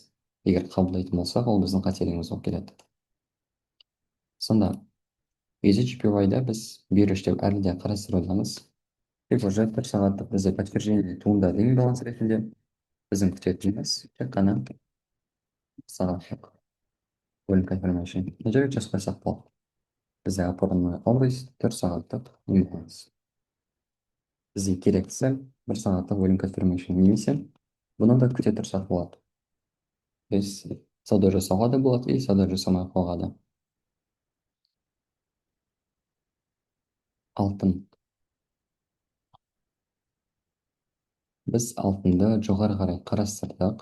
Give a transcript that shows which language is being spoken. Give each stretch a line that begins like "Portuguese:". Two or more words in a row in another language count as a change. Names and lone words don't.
Kazakh: Егер қабылдайтын болсақ, ол біздің қателігіміз болып келеді. Сонда EasyGPY-да біз бирж деп әлі де қарастырудамыз. Тек уже бір сағаттық бізде подтверждение туындады имбаланс ретінде. Біздің күтетініміз тек қана сағаттық
English: volume confirmation.
Kazakh: Мына жерге жазып қойсақ болады. Бізде
Russian: опорный область
Kazakh: 4 сағаттық имбаланс. Бізге керектісі 1 сағаттық
English: volume confirmation
Kazakh: немесе бұны да күте тұрсақ болады. Біз сауда жасауға да болады и сауда жасамай ақ қоюға да. Алтын. Біз алтынды жоғары қарай қарастырдық.